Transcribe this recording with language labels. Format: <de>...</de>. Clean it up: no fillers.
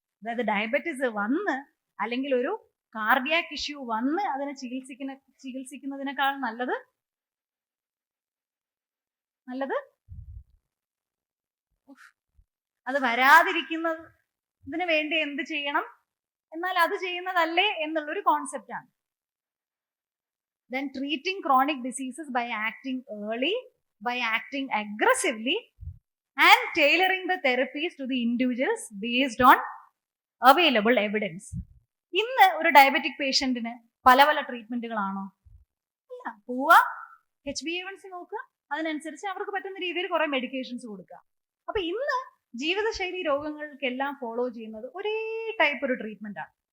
<ml>അതായത് ഡയബറ്റിസ് വന്ന് അല്ലെങ്കിൽ ഒരു കാർഡിയാക് ഇഷ്യൂ വന്ന് അതിനെ ചികിത്സിക്കുന്നതിനേക്കാൾ നല്ലത് അത് വരാതിരിക്കുന്നതിന് വേണ്ടി എന്ത് ചെയ്യണം, എന്നാൽ അത് ചെയ്യുന്നതല്ലേ എന്നുള്ളൊരു കോൺസെപ്റ്റ് ആണ്.</ml> <en>Then treating chronic diseases by acting early, by acting aggressively and tailoring the therapies to the individuals based on available evidence.</en> <ml>ഇന്ന് ഒരു ഡയബറ്റിക് പേഷ്യന്റിന് പല പല ട്രീറ്റ്മെന്റുകളാണോ? ഇല്ല. പോവുക, HbA1c നോക്കുക, അതിനനുസരിച്ച് അവർക്ക് പറ്റുന്ന രീതിയിൽ കുറെ മെഡിക്കേഷൻസ് കൊടുക്കുക. അപ്പൊ ഇന്ന് ജീവിതശൈലി രോഗങ്ങൾക്കെല്ലാം ഫോളോ ചെയ്യുന്നത് ഒരേ ടൈപ്പ് ഒരു ട്രീറ്റ്മെന്റ് ആണ്.</ml>